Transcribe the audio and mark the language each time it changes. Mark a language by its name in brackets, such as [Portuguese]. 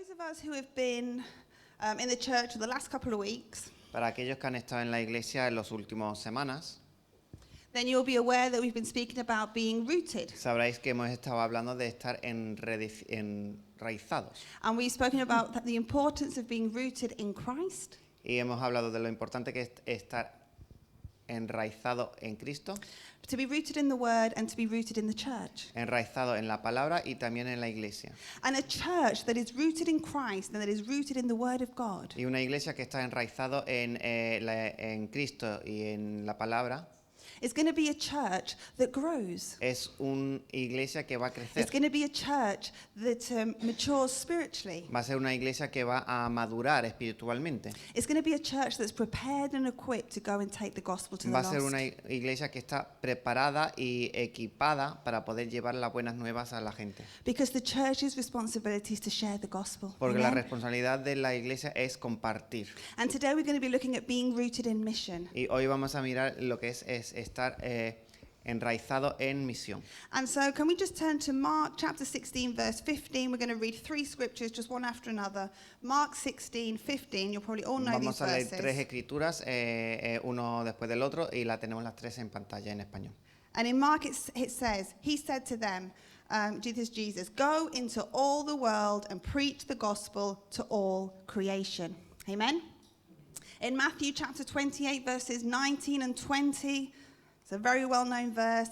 [English] us who have been in the church for the last couple of weeks, [Spanish] Para aquellos que han estado en la iglesia en las últimas semanas, [English] then you'll be aware that we've been speaking about being rooted. [Spanish] sabréis que hemos estado hablando de estar enraizados. [English] And we've spoken about the importance of being rooted in Christ, [Spanish] Y hemos hablado de lo importante que es estar enraizado en Cristo, [English] to be rooted in the Word and to be rooted in the church. [Spanish] enraizado en la palabra y también en la iglesia. [English] And a church that is rooted in Christ and that is rooted in the Word of God [Spanish] Y una iglesia que está enraizado en Cristo y en la palabra [English] is going to be a church that grows. [Spanish] es una iglesia que va a crecer. [English] It's going to be a church that matures spiritually. [Spanish] Va a ser una iglesia que va a madurar espiritualmente. [English] It's going to be a church that's prepared and equipped to go and take the gospel to the [Spanish] Va a ser una [English] lost. [Spanish] iglesia que está preparada y equipada para poder llevar las buenas nuevas a la gente. [English] Because the church's responsibility is to share the gospel. [Spanish] Porque la [English] Amen? [Spanish] responsabilidad de la iglesia es compartir. [English] And today we're going to be looking at being rooted in mission. [Spanish] Y hoy vamos a mirar lo que es estar enraizado en misión. [English] And so can we just turn to Mark chapter 16 verse 15. We're going to read three scriptures just one after another. Mark 16:15. You'll probably all know these [Spanish] Vamos a leer tres [English] verses. [Spanish] escrituras, uno después del otro, y la tenemos las tres en pantalla en español. [English] And in Mark it says, he said to them, Jesus, go into all the world and preach the gospel to all creation. Amen. In Matthew chapter 28 verses 19 and 20, it's a very well-known verse.